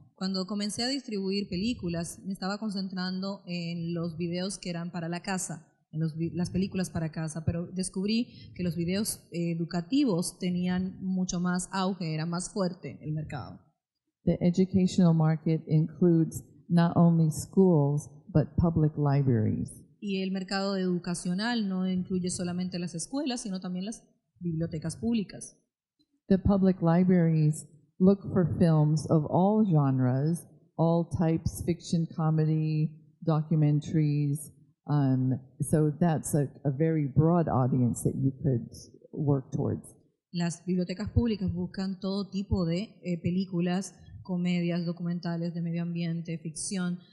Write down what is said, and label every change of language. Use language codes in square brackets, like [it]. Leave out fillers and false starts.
[es] Cuando comencé a distribuir películas, me estaba concentrando en los videos que eran para la casa, en las películas para casa, pero descubrí que los videos educativos tenían mucho más auge, era más fuerte el mercado. [en] The educational market includes not only schools, but public libraries. [es] Y el mercado educacional no incluye solamente las escuelas, sino también las bibliotecas públicas. [en] The public libraries look for films of all genres, all types, fiction, comedy, documentaries. So that's a very broad audience that you could work towards. [es] Las bibliotecas públicas buscan todo tipo de películas, comedias, documentales de medio ambiente, ficción.